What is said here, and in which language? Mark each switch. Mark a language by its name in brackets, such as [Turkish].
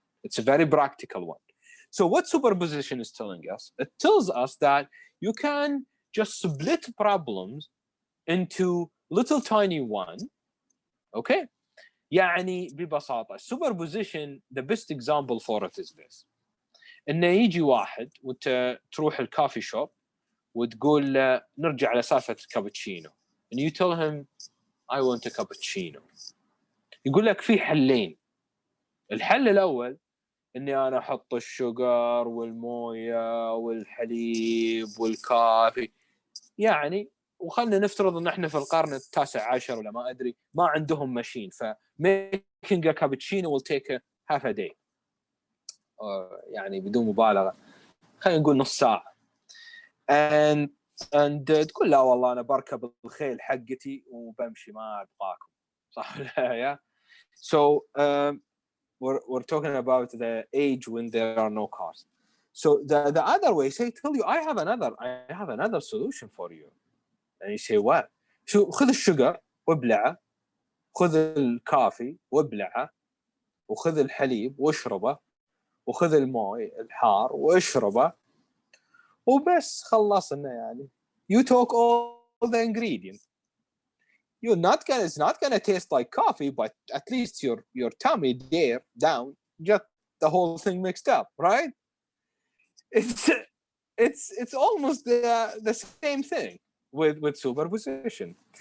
[English] It's a very practical one. So what superposition is telling us? It tells us that you can just split problems into little tiny one. Okay? [Arabic] يعني ببساطة [English] superposition, the best example for it is this. [Arabic] إنه يجي واحد وانت تروح الكافي شوب وتقول نرجع لسالفة الكابتشينو. [English] And you tell him, I want a cappuccino. [Arabic] يقول لك في حلين. الحل الأول اني انا احط الشجر والمويه والحليب والكافي يعني. وخلنا نفترض ان احنا في القرن التاسع عشر ولا ما ادري، ما عندهم ماشين، ف [English] making a cappuccino will take a half a day، [Arabic] يعني بدون مبالغه خلينا نقول نص ساعه. [English] and [Arabic] تقول لا والله انا بركب الخيل حقتي وبمشي ما ابغاكم، صح ولا يا؟ [English] So we're talking about the age when there are no cars. So the other way, say, tell you I have another solution for you. And you say what? [Arabic] شو خذ الشجر وابلعه، خذ الكافي وابلعه، وخذ الحليب واشربه، وخذ الماء الحار واشربه، وبس خلصنا يعني. [English] You took all the ingredients. It's not gonna taste like coffee, but at least your tummy there down, just the whole thing mixed up, right? It's almost the same thing with superposition.